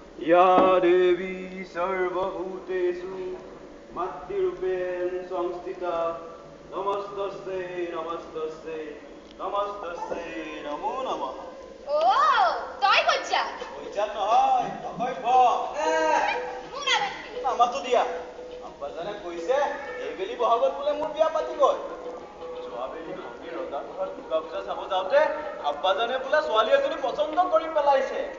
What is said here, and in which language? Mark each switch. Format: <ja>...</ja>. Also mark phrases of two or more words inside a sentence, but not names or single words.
<sa>या देवी सर्वभूतेषु मद्रूपेण संस्थिता नमस्तस्ते नमस्तस्ते नमस्तस्ते नमो नमः।</sa> <as>ও তাই কইছা কইছা নহয় অকইব মুনা বেটি আমাতো দিয়া আব্বাজানে কইছে এইবেলি বহাগত বোলে মোৰ বিয়া পাতিবই। যোৱাবেলি ভগ্নী ৰজা ঘৰত দুৰ্গা পূজা চাব যাওঁতে আব্বাজানে বোলে ছোৱালী এজনী পচন্দ কৰি পেলাইছে।</as>